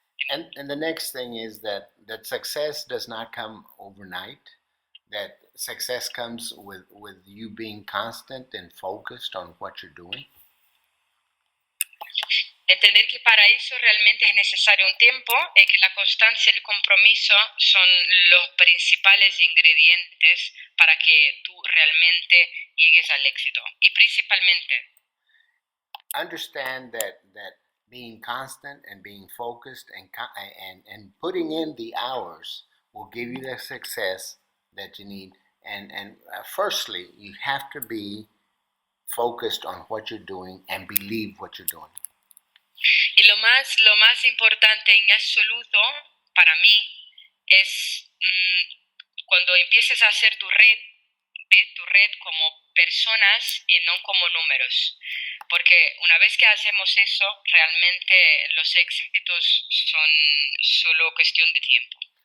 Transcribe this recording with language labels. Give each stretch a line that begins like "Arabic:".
English: And the next thing is that success does not come overnight. That success comes with you being constant and focused on what you're doing.
Spanish: Entender que para eso realmente es necesario un tiempo y que la constancia y el compromiso son los principales ingredientes para que tú realmente llegues al éxito. Y principalmente,
English: understand that being constant and being focused and putting in the hours will give you the success that you need. And firstly, you have to be focused on what you're doing and believe what you're doing.
Spanish: y lo más importante en absoluto para mí es cuando empieces a hacer tu red, ve tu red como personas y no como números. Porque una vez que hacemos eso, realmente los éxitos son solo cuestión de tiempo.